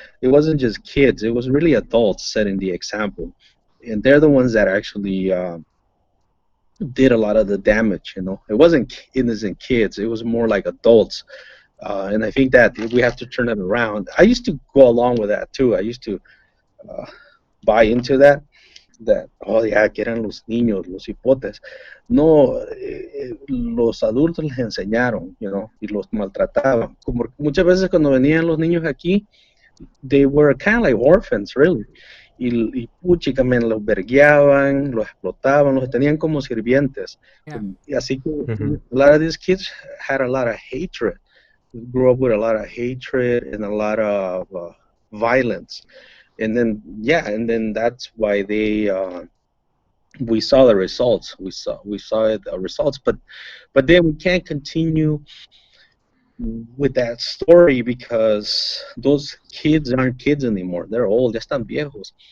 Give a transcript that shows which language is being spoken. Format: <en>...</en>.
<en>It wasn't just kids; it was really adults setting the example, and they're the ones that actually did a lot of the damage. It wasn't innocent kids; it was more like adults. And I think that we have to turn it around. I used to go along with that too. I used to buy into that.</en> <es>Oh yeah, que eran los niños, los hipotes. No, los adultos les enseñaron, y los maltrataban. Como muchas veces cuando venían los niños aquí,</es> <en>they were kind of like orphans, really.</en> <es>Y puchica, los vergueaban, los explotaban, los tenían como sirvientes.</es> <en>Yeah.</en> <es>Y así que</es> <en>a lot of these kids had a lot of hatred. Grew up with a lot of hatred and a lot of violence. And then that's why we saw the results. We saw the results, but then we can't continue with that story because those kids aren't kids anymore. They're old.</en> <es>Ya están viejos.</es>